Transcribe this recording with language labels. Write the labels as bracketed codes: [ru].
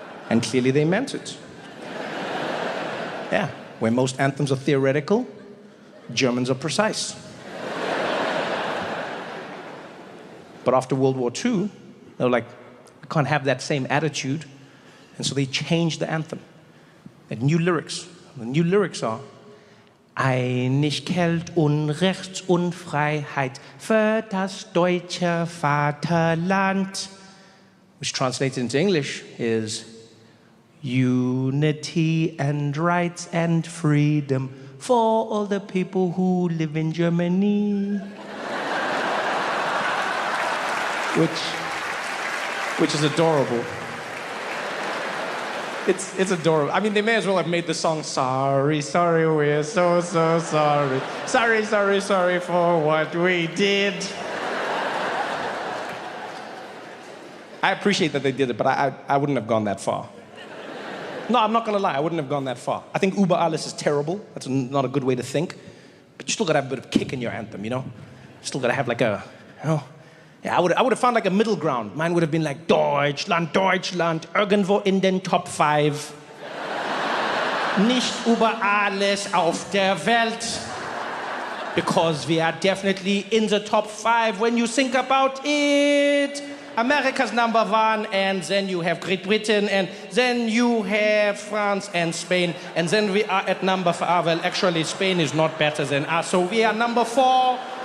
[en] And clearly they meant it. Yeah. Where most anthems are theoretical, Germans are precise. But after World War II, they were like, we can't have that same attitude. And so they changed the anthem. They had new lyrics. The new lyrics are, [de] Einigkeit und Rechts und Freiheit für das deutsche Vaterland. [en] Which translated into English is, unity and rights and freedom for all the people who live in Germany. Which is adorable. It's adorable. I mean, they may as well have made the song, sorry, sorry, we're so sorry. Sorry, sorry, sorry for what we did. I appreciate that they did it, but I wouldn't have gone that far. No, I'm not gonna lie, I wouldn't have gone that far. I think Über alles is terrible. That's not a good way to think. But you still gotta have a bit of kick in your anthem, you know? You still gotta have like a, you know? Yeah, I would have found like a middle ground. Mine would have been like, [de] Deutschland, Deutschland, irgendwo in den Top 5. Nicht über alles auf der Welt. [en] Because we are definitely in the top 5 when you think about it. America's number 1, and then you have Great Britain, and then you have France and Spain, and then we are at number 4. Well, actually, Spain is not better than us, so we are number 4.